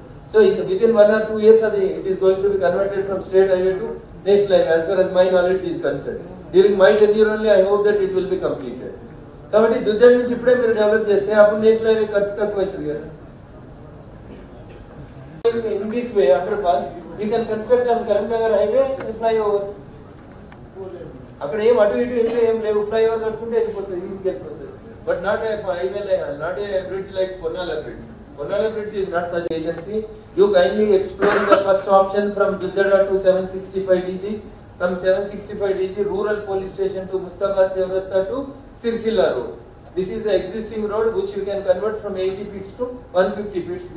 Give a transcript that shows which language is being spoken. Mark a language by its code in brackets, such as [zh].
[en] So within 1 or 2 years it is going to be converted from state highway to national highway as far as my knowledge is concerned. During my tenure only I hope that it will be completed. [te] కాబట్టి దుర్జన్ నుంచి ఇప్పుడే మీరు develop చేస్తే అప్పుడు national highway ఖర్చు తక్కువ అవుతుంది కదా. [en] In this way underpass we can construct on Karimnagar highway flyover. [te] అక్కడ ఏం అటు ఇటు ఏం లేవు, ఫ్లైఓవర్ కట్టుకుంటే వెళ్ళిపోతుంది, ఈజీగా వెళ్ళిపోతుంది. [en] But not a highway not a bridge like Ponnala bridge. Ponnala bridge is not such agency. You kindly explore the first option from Duddada to 765 DG, from 765 DG rural police station to Mustabad Chaurasta to Sirsilla road. This is the existing road which you can convert from 80 feet to 150 feet.